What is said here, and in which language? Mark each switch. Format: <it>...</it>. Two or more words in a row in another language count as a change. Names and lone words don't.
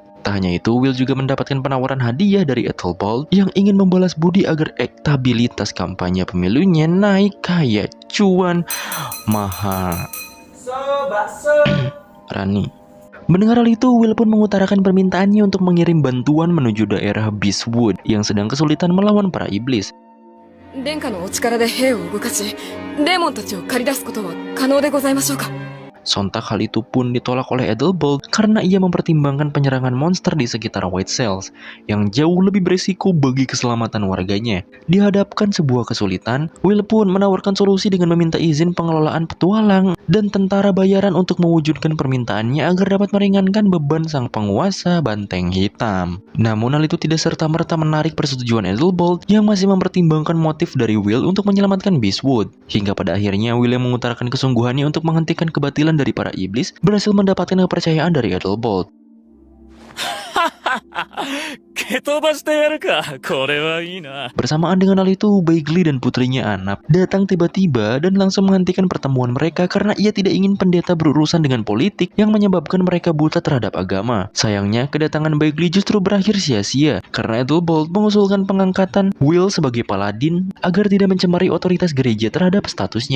<id>Tak hanya itu, Will juga mendapatkan penawaran hadiah dari Ethelbald yang ingin membalas budi agar elektabilitas kampanye pemilunya naik kayak cuan mahal. Rani. Mendengar hal itu, Will pun mengutarakan permintaannya untuk mengirim bantuan menuju daerah Beastwood yang sedang kesulitan melawan para iblis.</id> <ja>殿下のお力で兵を動かし、デーモンたちを駆り出すことは可能でございましょうか。</ja> <id>Sontak hal itu pun ditolak oleh Ethelbald karena ia mempertimbangkan penyerangan monster di sekitar White Cells yang jauh lebih berisiko bagi keselamatan warganya. Dihadapkan sebuah kesulitan, Will pun menawarkan solusi dengan meminta izin pengelolaan petualang dan tentara bayaran untuk mewujudkan permintaannya agar dapat meringankan beban sang penguasa Banteng Hitam. Namun hal itu tidak serta-merta menarik persetujuan Ethelbald yang masih mempertimbangkan motif dari Will untuk menyelamatkan Beastwood. Hingga pada akhirnya Will yang mengutarakan kesungguhannya untuk menghentikan kebatilan dari para iblis berhasil mendapatkan kepercayaan dari Ethelbald.</id> <ja>蹴飛ばしてやるか。これはいいな。</ja> <id>Bersamaan dengan hal itu, Baegli dan putrinya Anap datang tiba-tiba dan langsung menghentikan pertemuan mereka karena ia tidak ingin pendeta berurusan dengan politik yang menyebabkan mereka buta terhadap agama. Sayangnya, kedatangan Baegli justru berakhir sia-sia karena Ethelbald mengusulkan pengangkatan Will sebagai paladin agar tidak mencemari otoritas gereja terhadap statusnya.</id>